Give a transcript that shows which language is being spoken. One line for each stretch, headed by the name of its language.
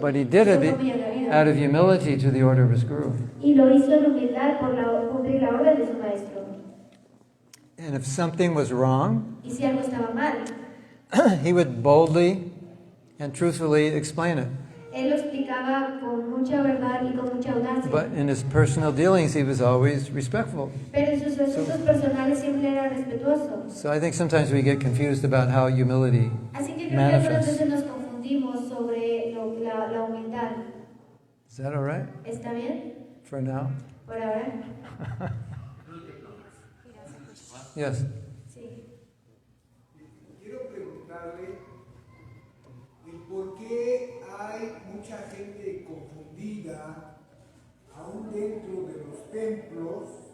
English: But he did it out of humility to the order of his guru.
Spanish: Y lo hizo en humildad por cumplir la orden de su maestro.
English: And if something was wrong,
Spanish: y si algo estaba mal,
English: he would boldly and truthfully explain it.
Spanish: Él lo explicaba con mucha verdad y con mucha audacia.
English: But in his personal dealings, he was always respectful.
Spanish: Pero en sus asuntos personales siempre era respetuoso.
English: So I think sometimes we get confused about how humility
Spanish: Así que creo
English: manifests.
Spanish: que algunas veces nos confundimos sobre la humildad.
English: Is that all right?
Spanish: ¿Está bien?
English: For now?
Spanish: Por ahora.
English: Yes.
Spanish: Sí. Quiero preguntarle por qué hay mucha gente confundida, aún dentro de los templos,